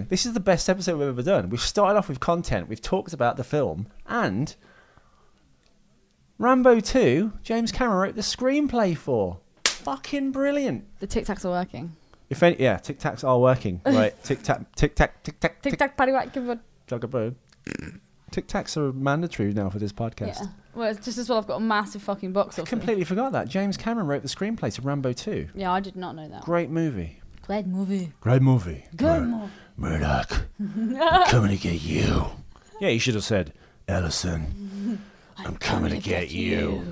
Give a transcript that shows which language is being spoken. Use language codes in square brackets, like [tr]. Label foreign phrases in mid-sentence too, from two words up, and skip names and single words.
[en] This is the best episode we've ever done. We've started off with content. We've talked about the film. And Rambo 2, James Cameron wrote the screenplay for. Fucking brilliant. The Tic Tacs are working. Yeah, Tic Tacs are working. Right. Tic Tac, Tic Tac, Tic Tac, Tic Tac, Paddy Whack, give a... Jugaboo. Tic Tacs are mandatory now for this podcast. Yeah. Well, it's just as well I've got a massive fucking box I office. completely forgot that. James Cameron wrote the screenplay to Rambo 2. Yeah, I did not know that. Great movie. Great movie. Great movie. Good movie. Murdoch, I'm coming to get you. Yeah, you should have said, Ellison, I'm coming to get you.